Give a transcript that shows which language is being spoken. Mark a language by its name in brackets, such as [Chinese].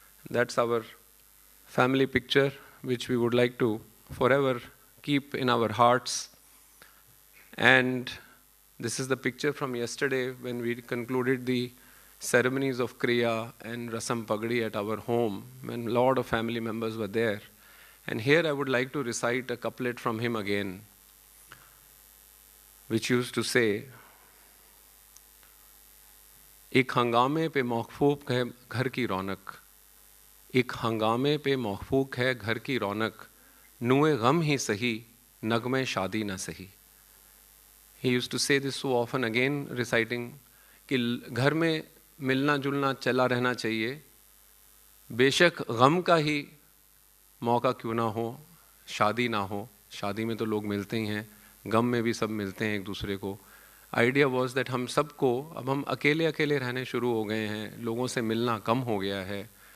[English] That's our family picture, which we would like to forever keep in our hearts. And this is the picture from yesterday when we concluded the ceremonies of Kriya and Rasam Pagdi at our home, when a lot of family members were there. And here I would like to recite a couplet from him again, which used to say, [Hindi] एक हंगामे पे मौकूफ है घर की रौनक, एक हंगामे पे मौकूफ है घर की रौनक, नुए गम ही सही नगमे शादी न सही. [English] He used to say this so often, again reciting [Hindi] कि घर में मिलना जुलना चला रहना चाहिए, बेशक गम का ही मौका क्यों ना हो, शादी ना हो, शादी में तो लोग मिलते ही हैं, गम में भी सब मिलते हैं एक दूसरे को। [English] idea was that [Hindi] हम सबको, अब हम अकेले अकेले रहने शुरू हो गए हैं, लोगों से मिलना कम हो गया है।